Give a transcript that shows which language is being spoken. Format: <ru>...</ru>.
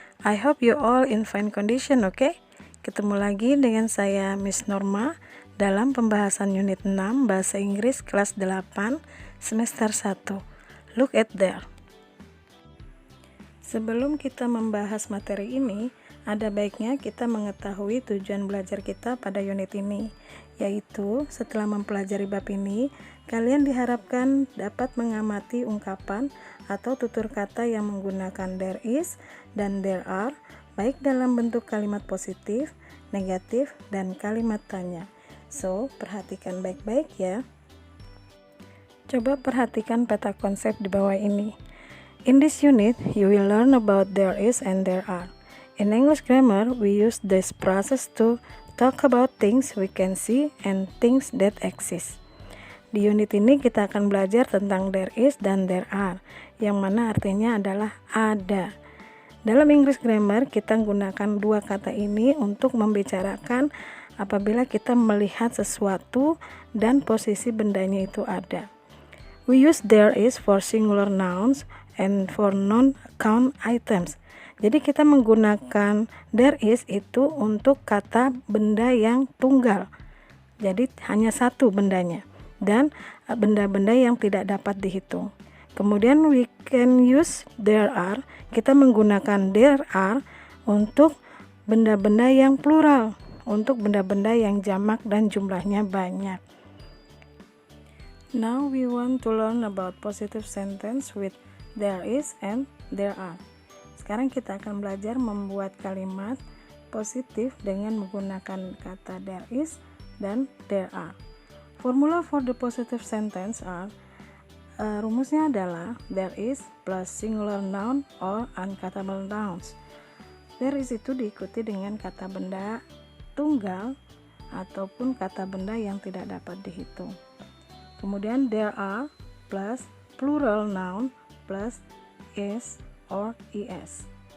<en>I hope you all in fine condition, okay?</en> <id>Ketemu lagi dengan saya Miss Norma dalam pembahasan unit 6 Bahasa Inggris kelas 8 semester 1.</id> <en>Look at there.</en> <id>Sebelum kita membahas materi ini, ada baiknya kita mengetahui tujuan belajar kita pada unit ini, yaitu setelah mempelajari bab ini, kalian diharapkan dapat mengamati ungkapan atau tutur kata yang menggunakan there is dan there are, baik dalam bentuk kalimat positif, negatif, dan kalimat tanya. So, perhatikan baik-baik ya. Coba perhatikan peta konsep di bawah ini.</id> <en>In this unit, you will learn about there is and there are. In English grammar, we use this process to talk about things we can see and things that exist.</en> <id>Di unit ini kita akan belajar tentang there is dan there are, yang mana artinya adalah ada. Dalam English grammar, kita gunakan dua kata ini untuk membicarakan apabila kita melihat sesuatu dan posisi bendanya itu ada.</id> <en>We use there is for singular nouns and for non-count items.</en> <id>Jadi kita menggunakan there is itu untuk kata benda yang tunggal. Jadi hanya satu bendanya dan benda-benda yang tidak dapat dihitung. Kemudian</id> <en>we can use there are,</en> <id>kita menggunakan there are untuk benda-benda yang plural, untuk benda-benda yang jamak dan jumlahnya banyak.</id> <en>Now we want to learn about positive sentence with there is and there are.</en> <id>Sekarang kita akan belajar membuat kalimat positif dengan menggunakan kata there is dan there are.</id> <en>Formula for the positive sentence are,</en> <id>rumusnya adalah</id> <en>there is plus singular noun or uncountable nouns.</en> <id>There is itu diikuti dengan kata benda tunggal ataupun kata benda yang tidak dapat dihitung. Kemudian</id> <en>there are plus plural noun plus is or es.</en>